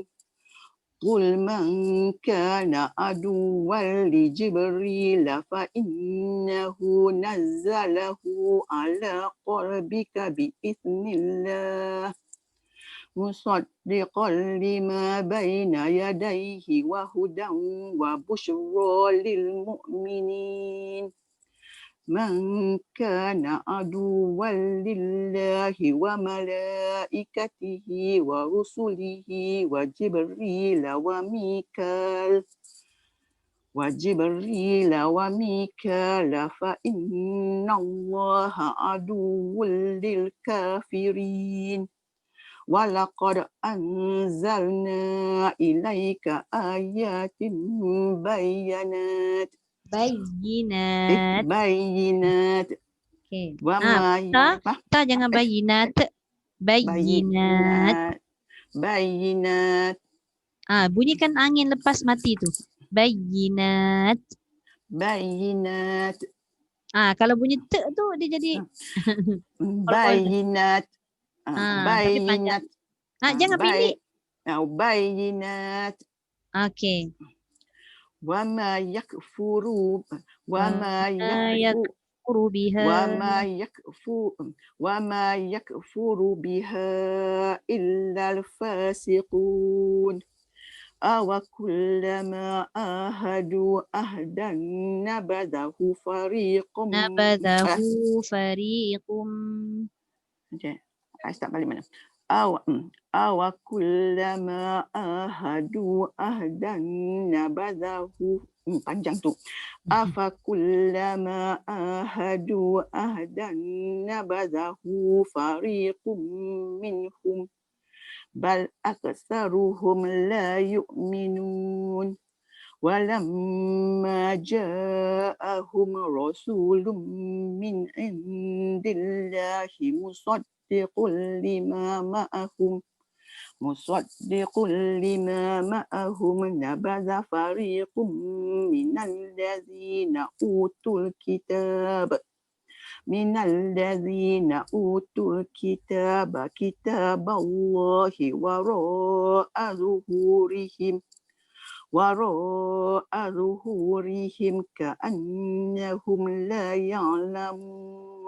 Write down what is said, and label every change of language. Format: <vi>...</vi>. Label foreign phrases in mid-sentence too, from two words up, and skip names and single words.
<ar>قل من كان عدوا لجبريل فإنه نزله على قلبك بإذن الله مصدقا لما بين يديه وهدى وبشرى للمؤمنين. من كان عدوا لله وملائكته ورسله وجبريل وميكال فإن الله عدو للكافرين ولقد أنزلنا إليك آيات بينات</ar> <ms>Bayinat. Okay. Ta jangan bayinat. Bayinat. Bayinat. Bunyikan angin lepas mati tu. Bayinat. Bayinat. Kalau bunyi te tu dia jadi Bayinat. tapi panjang. Jangan pendek. Bayinat. Okay.</ms> <ar>وما يكفر بها إلا الفاسقون أوكلما عاهدوا عهدا نبذه فريق</ar> <en>I start</en> <ms>balik mana?</ms> <ar>أوكلما عاهدوا عهدا نبذه.</ar> <ms>Panjang tu.</ms> <ar>أفكلما عاهدوا عهدا نبذه فريق منهم بل أكثرهم لا يؤمنون. ولما جاءهم رسول من عند الله مصدق لما معهم نبذ فريق من الذين أوتوا الكتاب كتاب الله وراء ظهورهم كأنهم لا يعلمون.</ar>